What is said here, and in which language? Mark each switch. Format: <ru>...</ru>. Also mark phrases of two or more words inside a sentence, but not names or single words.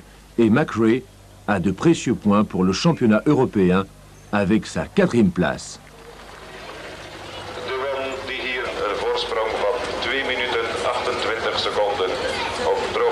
<fr>Et McRae a de précieux points pour le championnat européen avec sa 4e place.</fr> <nl>De man die hier een voorsprong van 2 minuten 28 seconden op</nl>